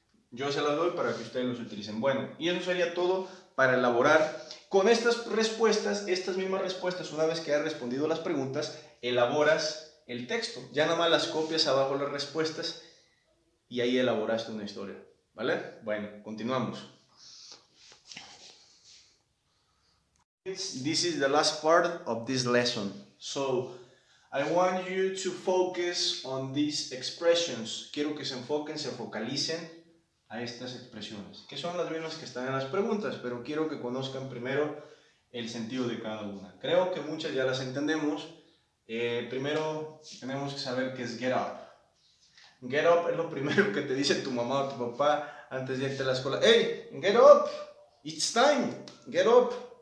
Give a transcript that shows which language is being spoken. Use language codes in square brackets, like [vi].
[es] Yo se las doy para que ustedes los utilicen. Bueno, y eso sería todo para elaborar. Con estas respuestas, estas mismas respuestas, una vez que hayas respondido las preguntas, elaboras el texto. Ya nada más las copias abajo las respuestas y ahí elaboraste una historia, ¿vale? Bueno, continuamos. [en] This is the last part of this lesson. So, I want you to focus on these expressions. [es] Quiero que se enfoquen, se focalicen a estas expresiones, que son las mismas que están en las preguntas, pero quiero que conozcan primero el sentido de cada una. Creo que muchas ya las entendemos. Primero tenemos que saber qué es get up. Get up es lo primero que te dice tu mamá o tu papá antes de irte a la escuela. [en] Hey, get up, it's time, get up.